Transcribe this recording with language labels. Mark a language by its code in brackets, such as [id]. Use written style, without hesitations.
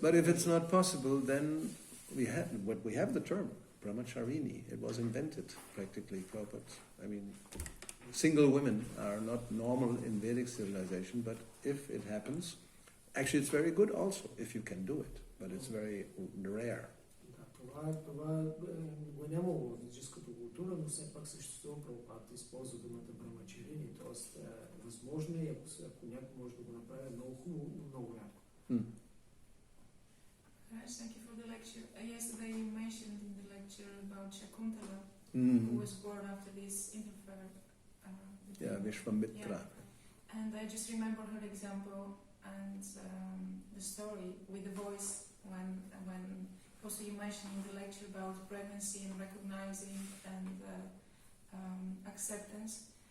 [en] But if it's not possible, then we have the term brahmacharini. It was invented practically. But I mean, single women are not normal in Vedic civilization. But if it happens, actually, it's very good also if you can do it. But it's very rare. [bg] Това го нямало в ведическата култура, но все пак съществува. Прабхупада използва думата брамачарини, т.е. възможно е, ако някой може да го направи много хубаво, но много рядко. [en] Thank you for the lecture. Yesterday you mentioned in the lecture about Shakuntala, who was born after this interfair. Vishwamitra. Yeah. And I just remember her example and the story with the voice when also you mentioned in the lecture about pregnancy and recognizing and acceptance.